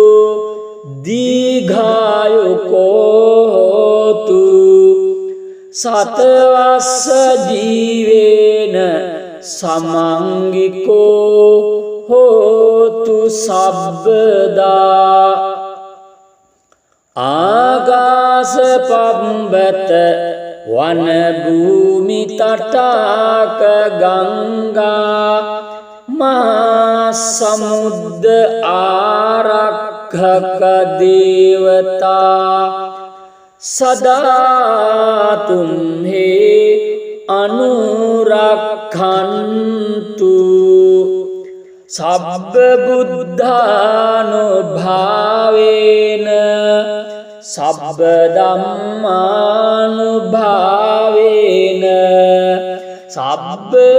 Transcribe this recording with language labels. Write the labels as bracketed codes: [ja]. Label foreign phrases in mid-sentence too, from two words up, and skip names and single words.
[pi] දීඝායුකෝ හෝතු සතවස්ස ජීවේන සමංගිකෝ හෝතු සබ්බදා ආගාස පම්බත වන භූමි තටාක ගංගා මහා සමුද්ද ආරක්ඛක දේවතා සදා තුම්හි අනුරක්ඛන්තු සබ්බ බුද්ධානුභාවේන සබ්බ ධම්මානුභාවේන සබ්බ